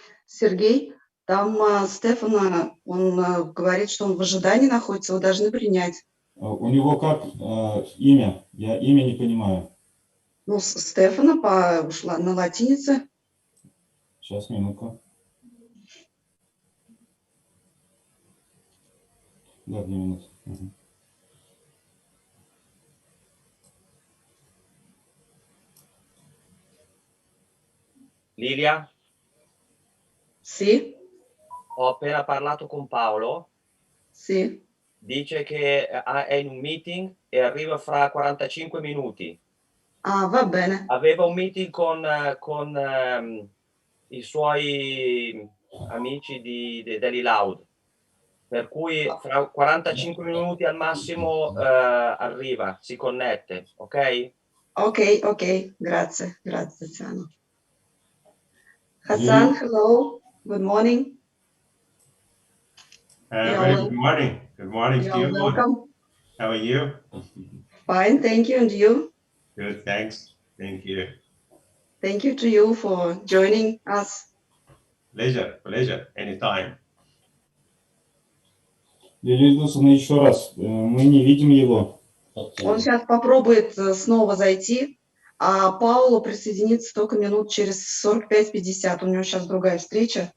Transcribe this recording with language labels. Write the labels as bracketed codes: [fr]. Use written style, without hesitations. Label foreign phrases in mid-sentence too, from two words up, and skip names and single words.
[ru] Сергей, там Стефана, он говорит, что он в ожидании находится, вы должны принять. У него как имя? Я имя не понимаю. Ну, Стефана ушла на латинице. Сейчас, минутку. Да, 2 минуты. Угу. [it] Lilia? Sì. Ho appena parlato con Paolo. Sì. Dice che è in un meeting e arriva fra 45 minuti. Ah, va bene. Aveva un meeting con i suoi amici degli Loud, per cui fra 45 minuti al massimo arriva, si connette, ok? Ok, grazie, Tiziano. [en] Hassan, hello, good morning. Good morning. Good morning to you. Welcome. How are you? Fine, thank you. And you? Good, thanks. Thank you. Thank you to you for joining us. Pleasure. Anytime. [ru] Лилия Ильдусовна, еще раз, мы не видим его. Он сейчас попробует снова зайти, а Пауло присоединится только минут через 45-50. У него сейчас другая встреча.